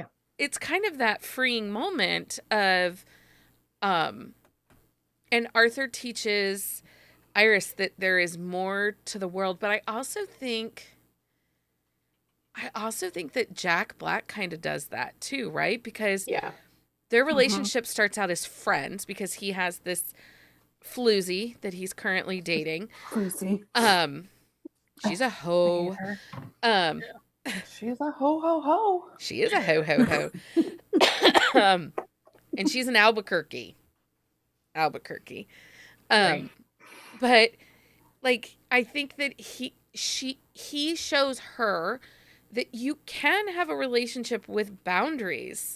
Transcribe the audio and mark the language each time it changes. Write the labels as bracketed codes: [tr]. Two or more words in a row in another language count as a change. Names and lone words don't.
[en] It's kind of that freeing moment of, and Arthur teaches Iris that there is more to the world, but I also think that Jack Black kind of does that too, right? Because Yeah. their relationship starts out as friends because he has this floozy that he's currently dating. Crazy. She's a hoe. She's a ho ho ho. She is a ho ho ho. And she's an Albuquerque. Right. But like I think that he shows her that you can have a relationship with boundaries